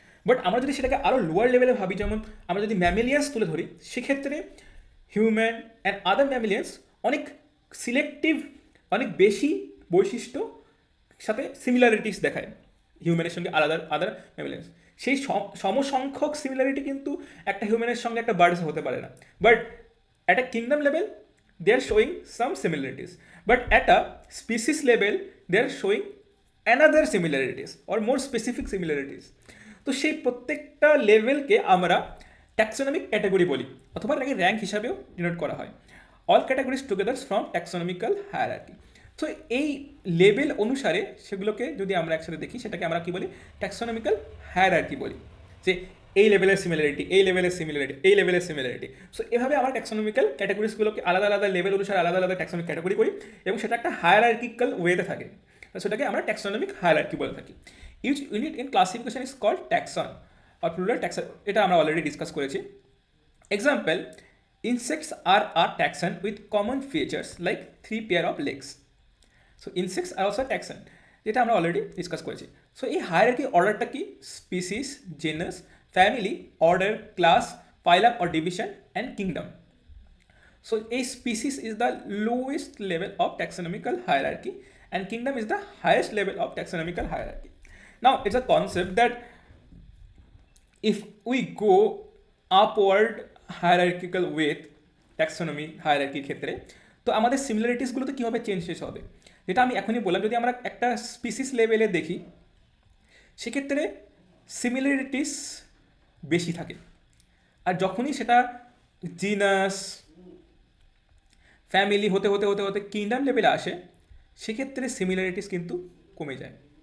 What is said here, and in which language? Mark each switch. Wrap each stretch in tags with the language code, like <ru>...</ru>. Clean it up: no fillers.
<bn>But আমরা যদি সেটাকে আরও লোয়ার লেভেলে ভাবি, যেমন আমরা যদি ম্যামিলিয়ান্স তুলে ধরি, সেক্ষেত্রে হিউম্যান অ্যান্ড আদার ম্যামিলিয়ান্স অনেক সিলেক্টিভ, অনেক বেশি বৈশিষ্ট্য সাথে সিমিলারিটিস দেখায় হিউম্যানের সঙ্গে আদার ম্যামিলিয়ান্স। সেই সমসংখ্যক সিমিলারিটি কিন্তু একটা হিউম্যানের সঙ্গে একটা বার্ডস হতে পারে না।</bn> <en>But at a kingdom level they are showing some similarities, but at a species level they are showing another similarities or more specific similarities.</en> <bn>তো সেই প্রত্যেকটা লেভেলকে আমরা ট্যাক্সোনমিক ক্যাটাগরি বলি, অথবা এটাকে র্যাঙ্ক হিসাবেও ডিনোট করা হয়।</bn> <en>All categories together from taxonomical hierarchy.</en> <bn>তো এই লেভেল অনুসারে সেগুলোকে যদি আমরা একসাথে দেখি, সেটাকে আমরা কী বলি? ট্যাক্সোনমিক্যাল হায়ারার্কি বলি। যে এই লেভেলের সিমিলারিটি, এই লেভেলের সিমিলারিটি, এই লেভেলের সিমিলারিটি। সো এভাবে আমরা ট্যাক্সোনমিক্যাল ক্যাটাগরিজগুলোকে আলাদা আলাদা লেভেল অনুসারে আলাদা আলাদা ট্যাক্সোনমিক ক্যাটাগরি করি, এবং সেটা একটা হায়ারার্কিক্যাল ওয়েতে থাকে। সেটাকে আমরা ট্যাক্সোনমিক হায়ারার্কি বলে থাকি।</bn> <en>Each unit in classification is called taxon আর plural taxon.</en> <bn>এটা আমরা অলরেডি ডিসকাস করেছি।</bn> <en>Example, insects are taxon with common features like 3 pair of legs. So insects are also taxon,</en> <bn>যেটা আমরা অলরেডি ডিসকাস করেছি। সো এই হায়ারার্কি অর্ডারটা কি?</bn> <en>Species, genus, family, order, class, phylum or division, and kingdom. So a species is the lowest level of taxonomical hierarchy, and kingdom is the highest level of taxonomical hierarchy. Now it's a concept that if we go upward hierarchical with taxonomy hierarchy</en> <bn>ক্ষেত্রে, তো আমাদের সিমিলারিটিসগুলোতে কীভাবে change শেষ হবে, যেটা আমি এখনই বললাম। যদি আমরা একটা স্পিসিস লেভেলে দেখি, সেক্ষেত্রে সিমিলারিটিস বেশি থাকে। আর যখনই সেটা জিনাস, ফ্যামিলি হতে হতে হতে হতে কিংডম লেভেলে আসে, সেক্ষেত্রে সিমিলারিটিস কিন্তু কমে যায়।</bn>